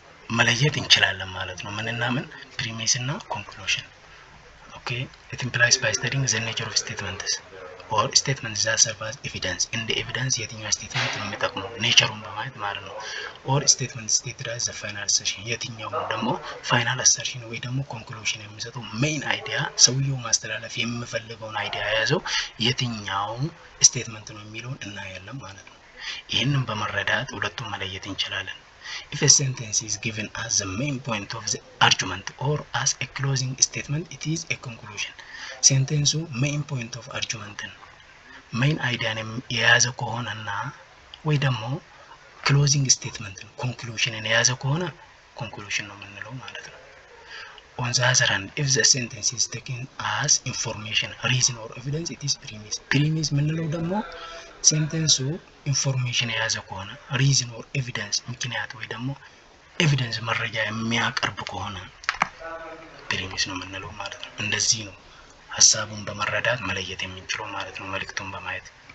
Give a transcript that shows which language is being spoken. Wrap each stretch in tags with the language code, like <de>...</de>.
<am>መለየት እንችላለን ማለት ነው። ምንና ምን ፕሪሚስ እና ኮንክሉዥን። ኦኬ</am> <en>it implies by studying the nature of statements or statements that serve as evidence in the evidence</en> <am>የትኛው ስቴትመንት ነው የሚጠቅመው ኔቸሩን በማየት ማለት ነው።</am> <en>or statement stated as the final assertion</en> <am>የትኛው ደግሞ ፋይናል አሰርሽን ወይ ደግሞ ኮንክሉዥን የሚሰጠው ሜን አይዲያ ሰውየው ማስተላለፍ የሚፈልገውን አይዲያ ያዘው የትኛው ስቴትመንት ነው የሚለውን እናያለን ማለት ነው። ይሄንን በመረዳት ሁለቱን መለየት እንችላለን።</am> <en>If a sentence is given as the main point of the argument or as a closing statement, it is a conclusion. Sentence main point of argument main idea</en> <am>የያዘ ከሆነና ወይ ደግሞ</am> <en>closing statement conclusion</en> <am>የያዘ ከሆነ</am> <en>conclusion</en> <am>ነው የምንለው ማለት ነው።</am> <en>On the other hand, if the sentence is taken as information, reason or evidence, it is premise.</en> <am>Premise የምንለው ደግሞ ሴንቴንሱ ኢንፎርሜሽን የያዘ ከሆነ ሪዝን ኦር ኤቪደንስ ምክንያት ወይ ደግሞ ኤቪደንስ መረጃ የሚያቀርብ ከሆነ ፕሪሚስ ነው የምንለው ማለት ነው። እንደዚህ ነው ሐሳቡን በመረዳት መለየት የምንችለው ማለት ነው መልእክቱን በማየት።</am>